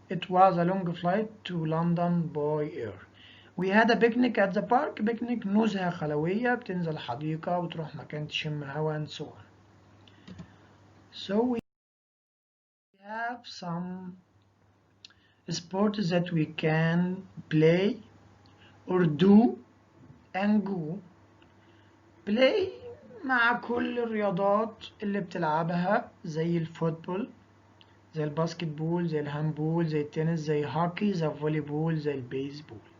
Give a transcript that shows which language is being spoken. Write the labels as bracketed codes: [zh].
[en] It was a long flight to London by air. We had a picnic at the park. [ar] picnic نزهة خلوية، بتنزل حديقة وتروح مكان تشم هوا [en] and so on. So we have some sports that we can play or do and go. [ar] play مع كل الرياضات اللي بتلعبها زي الفوتبول، زي الباسكت بول، زي الهاندبول، زي التنس، زي هوكي، زي الفولي بول، زي البيسبول.